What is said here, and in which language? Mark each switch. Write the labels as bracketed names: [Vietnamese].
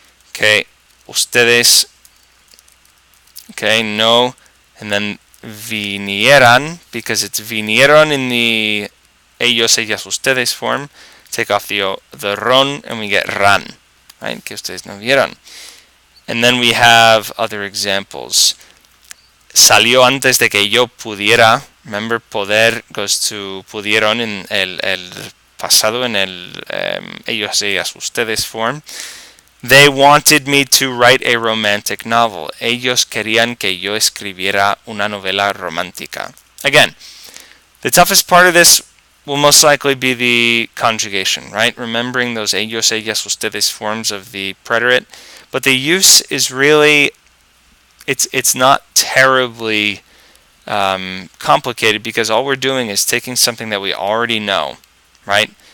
[English] Okay, ustedes, okay, no, and then vinieran, because it's vinieron in the ellos, ellas, ustedes form. Take off the ron and we get ran, right? [Spanish] Que ustedes no vieron. [English] And then we have other examples. [Spanish] Salió antes de que yo pudiera. [English] Remember, poder goes to pudieron in [Spanish] el pasado, en el ellos, ellas, ustedes [English] form. They wanted me to write a romantic novel. [Spanish] Ellos querían que yo escribiera una novela romántica. [English] Again, the toughest part of this will most likely be the conjugation, right? Remembering those ellos, ellas, ustedes forms of the preterite. But the use is really, it's not terribly complicated, because all we're doing is taking something that we already know, right?